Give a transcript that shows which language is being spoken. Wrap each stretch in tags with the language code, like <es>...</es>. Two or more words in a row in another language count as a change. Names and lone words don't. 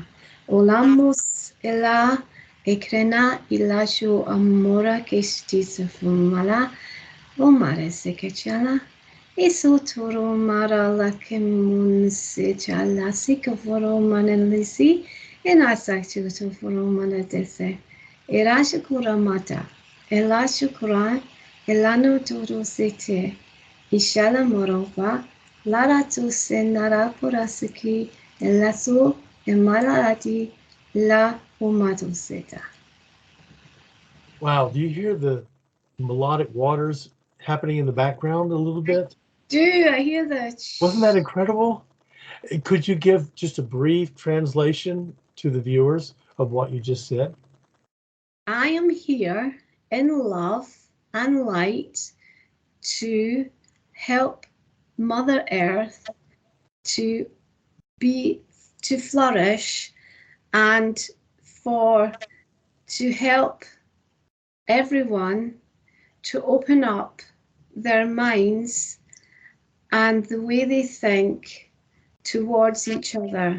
<en>Olamos ela ekrena ilasho amora kestis fumala, omarese kechala. Eso toro mara la kemunse chala sika foro manelisi, en asaktu to foro manadese. Erashakura mata, elashukura, elano toro sete, ishala morova, lara tu senara porasiki, elaso, emalarati, la umato seta. Wow, do you hear the melodic waters happening in the background a little bit? Do I hear that? Wasn't that incredible? Could you give just a brief translation to the viewers of what you just said? I am here in love and light to help Mother Earth to flourish, and to help everyone to open up their minds and the way they think towards each other.</en>